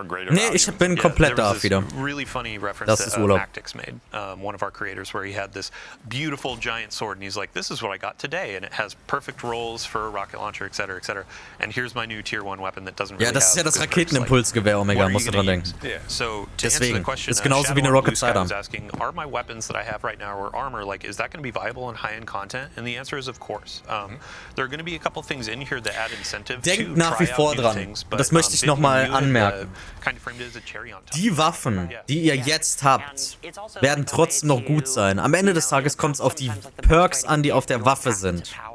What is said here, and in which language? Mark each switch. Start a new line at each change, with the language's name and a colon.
German: Nee, ich bin komplett da wieder. Das ist Urlaub.
English: One of our creators where he had this beautiful giant sword and he's like, this is what I got today and it has perfect rolls for a rocket launcher, etc., etc. And here's my new tier 1 weapon that doesn't really
German: das ist ja das Raketenimpulsgewehr, Omega, musst du dran denken. Deswegen, ist genauso wie eine Rocket Sidearm.
English: Are my weapons that I have right now or armor, like, is that going to be viable in high-end content? And the answer is of course. There are going to be a couple things in here that add incentive to
German: nach wie vor dran. Das möchte ich nochmal anmerken. Die Waffen, die ihr jetzt habt, werden trotzdem noch gut sein. Am Ende des Tages kommt es auf die Perks an, die auf der Waffe sind.